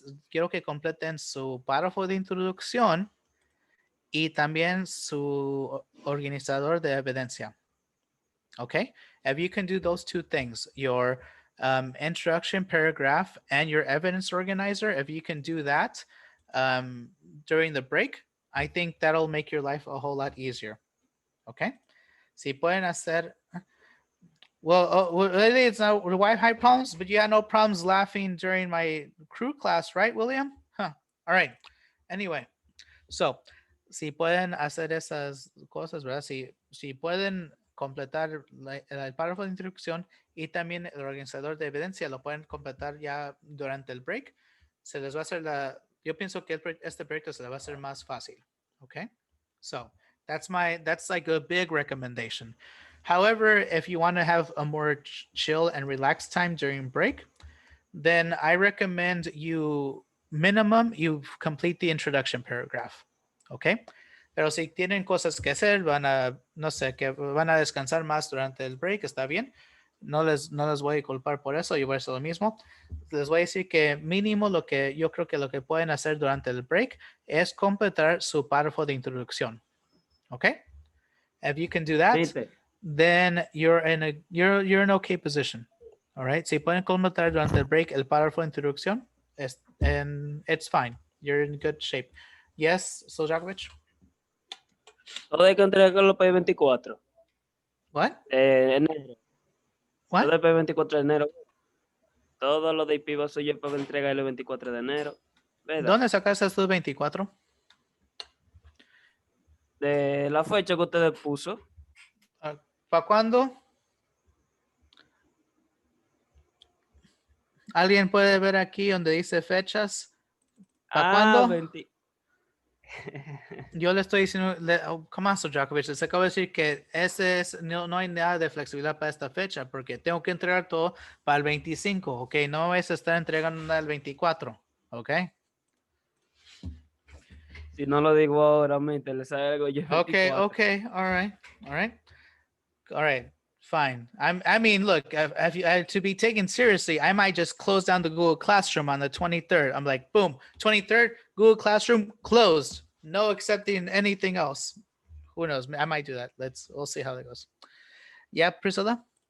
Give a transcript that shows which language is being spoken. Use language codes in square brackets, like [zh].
[es] quiero que completen su párrafo de introducción y también su organizador de evidencia. [en] Okay, if you can do those two things, your introduction paragraph and your evidence organizer, if you can do that during the break, I think that'll make your life a whole lot easier. Okay, [es] si pueden hacer. [en] Well, really, it's not Wi-Fi problems, but you had no problems laughing during my crew class, right, William? Huh. All right. [es] Anyway, so, si pueden hacer esas cosas, ¿verdad? Si pueden completar el párrafo de introducción y también el organizador de evidencia lo pueden completar ya durante el break, se les va a hacer yo pienso que este proyecto se le va a hacer más fácil. [en] Okay? So, that's like a big recommendation. However, if you want to have a more chill and relaxed time during break, then I recommend you complete the introduction paragraph. Okay. [es] Pero si tienen cosas que hacer, no sé, que van a descansar más durante el break, está bien. No les voy a culpar por eso, yo voy a hacer lo mismo. Les voy a decir que mínimo yo creo que lo que pueden hacer durante el break es completar su párrafo de introducción. [en] Okay. If you can do that, [es] ¿Viste? [en] then you're in an okay position. All right. [es] Si pueden completar durante el break el párrafo de introducción, [en] and it's fine. You're in good shape. Yes, Soljakovic? [es] Todo hay que entregarlo para el 24. [en] What? [es] Enero. [en] What? [es] Todo para el 24 de enero. Todo lo de IP va a ser yo para entregar el 24 de enero. ¿Verdad? ¿Dónde sacaste tu 24? De la fecha que ustedes puso. ¿Para cuándo? ¿Alguien puede ver aquí donde dice fechas? ¿Para cuándo? 20. Yo le estoy diciendo, [en] come on, [es] Soljakovic, les acabo de decir que no hay nada de flexibilidad para esta fecha, porque tengo que entregar todo para el 25, ¿ok? No es estar entregando nada el 24, ¿ok? Si no lo digo ahora, mente, le salgo yo el 24. [en] Okay, all right, fine. I mean, look, to be taken seriously, I might just close down the Google Classroom on the 23rd. I'm like, boom, 23rd, Google Classroom closed. No accepting anything else. Who knows? I might do that. We'll see how that goes. Yeah, Priscilla?